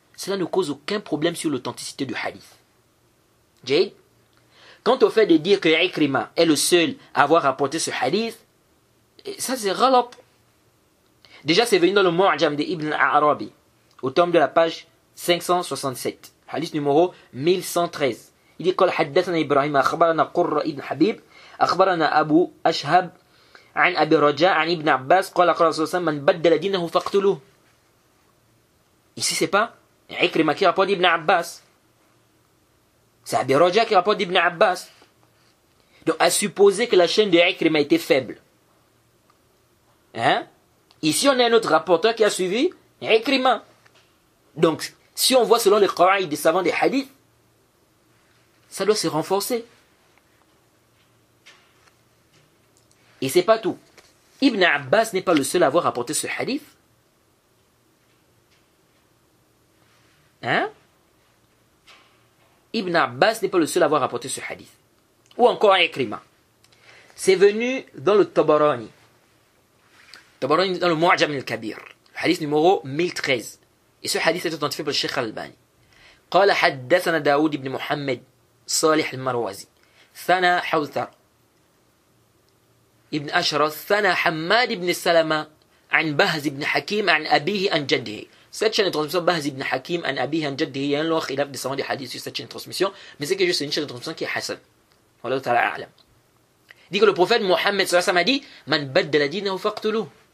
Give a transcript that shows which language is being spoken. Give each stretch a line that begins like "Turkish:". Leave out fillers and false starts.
French: Cela ne cause aucun problème sur l'authenticité du hadith. Jade, quant au fait de dire que Ikrima est le seul à avoir rapporté ce hadith, ça c'est ghalat. Déjà c'est venu dans le Mu'jam de Ibn al-Arabi, au tome de la page 567, hadith numéro 1113. Il dit:
Arabic: قال حدثنا إبراهيم أخبرنا قرة ابن حبيب أخبرنا أبو أشهب عن أبي رجاء عن ابن عباس قال قال رسول الله من بدل دينه فاقتلوه.
French: Ici c'est pas Ikrima qui rapporte d'Ibn Abbas, c'est Abi Raja qui rapporte d'Ibn Abbas. Donc à supposer que la chaîne de Ikrima était faible. Hein? Ici on a un autre rapporteur qui a suivi Ikrima. Donc si on voit selon les qawaïd des savants des hadiths, ça doit se renforcer. Et c'est pas tout. Ibn Abbas n'est pas le seul à avoir rapporté ce hadith. Hein? Ibn Abbas n'est pas le seul à avoir rapporté ce hadith. Ou encore Ikrima. C'est venu dans le Tabarani. Tabarani dans le Mu'jam al-Kabir. Hadith numéro 1013. Et ce hadith est authentifié par le Cheikh Al-Albani.
Arabic: قال حدثنا داود بن محمد صالح المروزي ثنا حوثر ibn Ashras, Thana Hammad ibn Salama, عن بهز ibn Hakim, عن أبيه عن جده.
French: Cette chaîne de transmission, Bahz ibn Hakim,
Arabic: عن أبيه عن جده,
French: il y a un long khilaf de savants des hadiths sur cette chaîne de transmission, mais c'est que juste une chaîne de transmission qui est Hassan. Wallahu ta'ala a'lam. Dit que le prophète Mohammed sallallahu alayhi wa sallam a dit,
Arabic: Man baddala dinahu faqtuluhu.